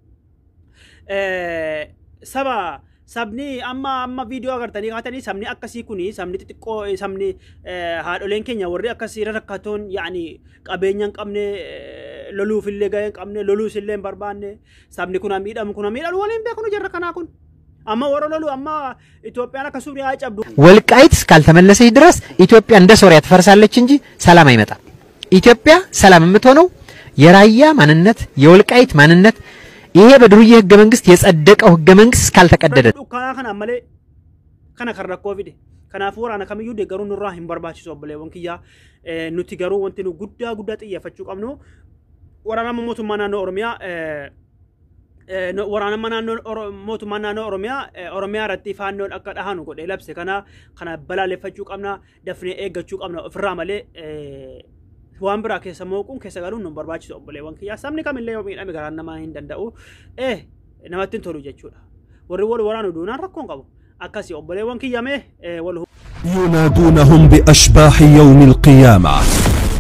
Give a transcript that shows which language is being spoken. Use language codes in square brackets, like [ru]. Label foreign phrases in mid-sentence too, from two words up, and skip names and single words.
[om] sabni amma viidiyoo agartanii kaatanii sabni akkasii kuni sabni xixiqqoo sabni haadholeen keenya warri akkasii rakkatoon yaani qabeenya hin qabne loluuf illee gahee hin qabne loluus illee hin barbaanne sabni kun miidhamu waliin beeknu jarra kanaa kun amma warra lolu amma Itoophiyaan akka Suuriyaa cabdu [am] ወልቃይት እስካልተመለሰች ድረስ ኢትዮጵያ እንደ ሶሪያ ትፈርሳለች እንጂ ሰላም አይመጣም ኢትዮጵያ ሰላም የምትሆነው የራያ ማንነት የወልቃይት ማንነት ይሄ በድሩዬ ህገ መንግስት የጸደቀው ህገ መንግስት ካልተቀደደ [om] kana amale kana karra covid kanaaf waraana kamiyyuu deeggaruun nurraa hin barbaachisu obboleewwan kiyyaa nuti garuu wanti nu guddaa xiyyeeffachuu qabnu waraana mootummaa naannoo Oromiyaa waraana mootummaa naannoo Oromiyaa irratti faannoon akka dhahanu godhee labse kana balaaleffachuu qabna dafnee eeggachuu qabna ofirraa malee waan biraa keessa mooquun keessa galuun nun barbaachisu obboleewwan kiyyaa sabni kamillee yoo miidhame garaan namaa hin danda'u namatti hin tolu jechuudha warri wal waraanu duunaan rakkoon qabu akkasii obboleewwan kiyyame wal [ar] ينادونهم بأشباح يوم القيامة